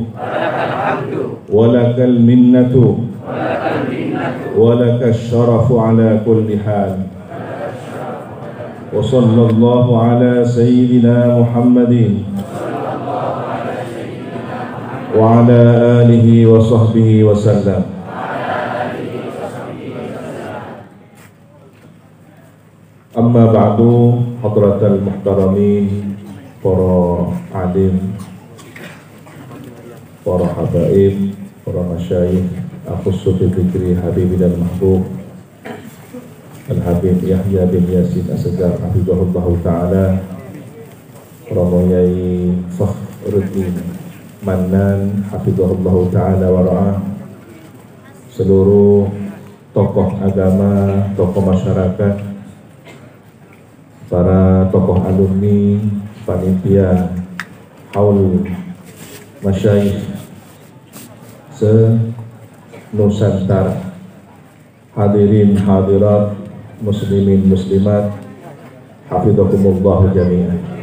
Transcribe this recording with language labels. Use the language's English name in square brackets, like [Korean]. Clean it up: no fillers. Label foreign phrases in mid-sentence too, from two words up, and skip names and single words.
[Arabic] ولك المنة ولك الشرف على كل حال وصلى الله على سيدنا محمد وعلى آله وصحبه وسلم. أما بعد, حضرة المحترمين, [Indonesian] para alim, para habaib, para masyayikh, [Arabic] أخص بذكر حبيبنا المحبوب [Indonesian] Al-Habib Yahya bin Yasin As-Sajar [Arabic] حفظه الله تعالى, [Indonesian] para moyai Fakhruddin Mannan [Arabic] حفظه الله تعالى ورعاه, [Indonesian] seluruh tokoh agama, tokoh masyarakat, para tokoh alumni, panitia, haul, masyayikh se-Nusantara, hadirin hadirat, muslimin muslimat, [Arabic] حفظكم الله جميعا.